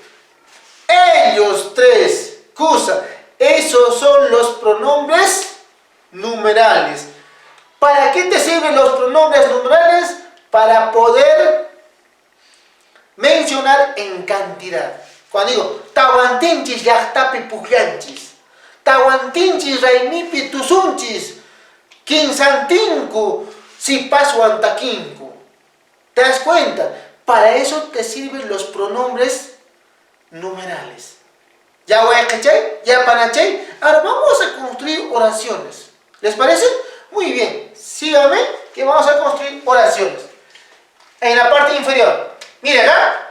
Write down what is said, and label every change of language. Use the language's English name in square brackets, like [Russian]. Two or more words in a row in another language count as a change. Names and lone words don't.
[Spanish] Ellos tres. Cusa. Esos son los pronombres numerales. ¿Para qué te sirven los pronombres numerales? Para poder mencionar en cantidad. Cuando digo, [Quechua] tawantinchis llaqtapi pukllanchis, tawantinchis raymipi tusunchis, quinzantinku sipaswan takinku. [Spanish] ¿Te das cuenta? Para eso te sirven los pronombres numerales. ¿Ya voy a cachar? ¿Ya panachay? Ahora vamos a construir oraciones. ¿Les parece? Muy bien. Síganme que vamos a construir oraciones. En la parte inferior. Mire acá.